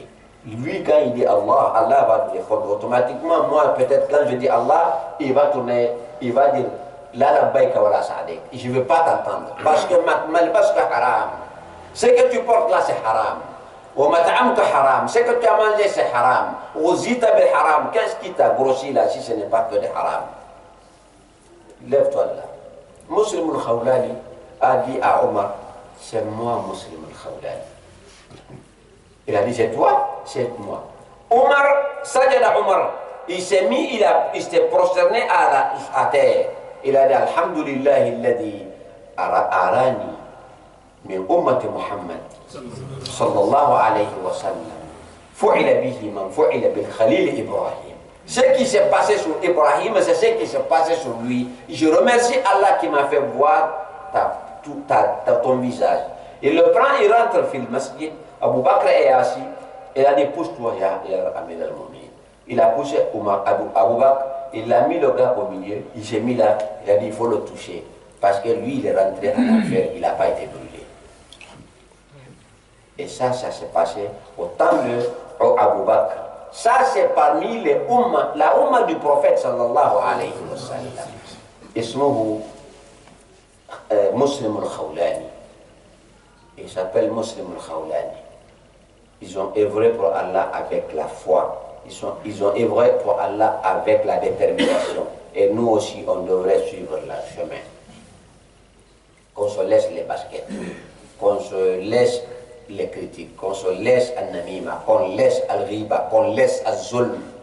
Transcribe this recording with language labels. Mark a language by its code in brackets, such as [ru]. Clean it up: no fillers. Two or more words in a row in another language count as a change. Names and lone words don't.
[fr] Lui, quand il dit Allah, Allah va répondre automatiquement. Moi, peut-être quand je dis Allah, il va tourner, il va dire [ar] لا لبيك ولا سعديك. [fr] Je ne veux pas t'entendre. Parce que [ar] ملبسك حرام. [fr] Ce que tu portes là, c'est haram. [ar] ومطعمك حرام. [fr] Ce que tu as mangé, c'est haram. [ar] وغذيت بالحرام. [fr] Qu'est-ce qui t'a grossi là si ce n'est pas que de haram? Lève-toi là. Muslim al-Khawlani a dit à Omar, c'est moi, Muslim al-Khawlani. Il a dit, c'est toi, c'est moi. Omar, [ar] سجد عمر, [fr] il s'est mis, il s'est prosterné à terre. Il a dit, [ar] الحمد لله الذي أراني من أمة محمد صلى الله عليه وسلم فعل به من فعل بالخليل إبراهيم. [fr] Ce qui s'est passé sur Ibrahim, c'est ce qui s'est passé sur lui. Je remercie Allah qui m'a fait voir ton visage. Il le prend, il rentre dans le masjid. Abu Bakr est assis, et il a dit, pousse-toi, [ar] يا أمير المؤمن. [fr] Il a poussé Abu Bakr, il a mis le gars au milieu, il s'est mis là, il a dit, il faut le toucher. Parce que lui, il est rentré en enfer, il n'a pas été brûlé. Et ça s'est passé au temps de Abu Bakr. Ça, c'est parmi les umma, la umma du prophète [ar] صلى الله عليه وسلم. اسمه مسلم الخولاني. [fr] Il s'appelle Muslim al-Khawlani. Ils ont œuvré pour Allah avec la foi. Ils ont œuvré pour Allah avec la détermination. Et nous aussi, on devrait suivre le chemin. Qu'on se laisse les baskets, qu'on se laisse les critiques, qu'on se laisse al-namima, qu'on laisse al-riba, qu'on laisse al-zulm.